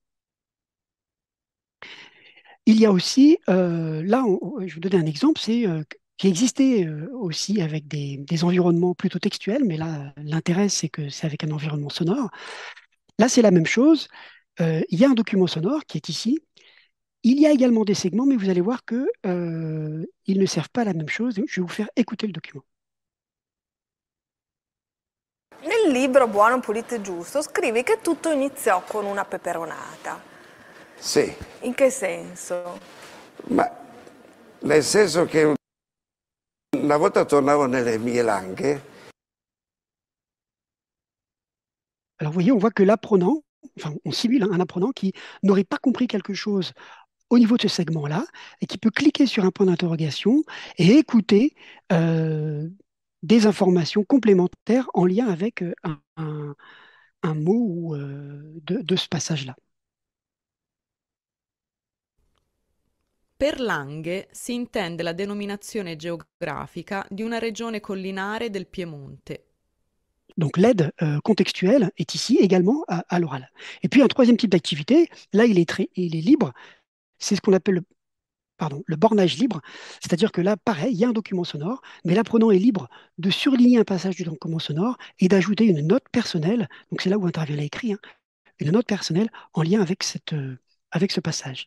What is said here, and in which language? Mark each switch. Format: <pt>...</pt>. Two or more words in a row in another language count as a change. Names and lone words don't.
<fr>Il y a aussi, je vais vous donner un exemple, c'est qui existait aussi avec des environnements plutôt textuels, mais là, l'intérêt, c'est que c'est avec un environnement sonore. Là, c'est la même chose. Il y a un document sonore qui est ici. Il y a également des segments, mais vous allez voir que ils ne servent pas à la même chose. Je vais vous faire écouter le document.</fr> <it>Nel libro Buono, Pulito e Giusto scrivi che tutto iniziò con una peperonata. Sì, In che senso? ma nel senso che una volta tornavo nelle mie langhe.</it> <fr>Alors, vous voyez, on voit que l'apprenant, enfin, on simule un apprenant qui n'aurait pas compris quelque chose au niveau de ce segment-là et qui peut cliquer sur un point d'interrogation et écouter euh, des informations complémentaires en lien avec un mot de ce passage-là.</fr> <it>Per Lange si intende la denominazione geografica di una regione collinare del Piemonte.</it> <fr>Donc l'aide contextuelle est ici également à l'oral. Et puis un troisième type d'activité, là il est libre, c'est ce qu'on appelle le bornage libre, c'est-à-dire que là, pareil, il y a un document sonore, mais l'apprenant est libre de surligner un passage du document sonore et d'ajouter une note personnelle, donc c'est là où intervient l'écrit, hein, une note personnelle en lien avec ce passage.</fr>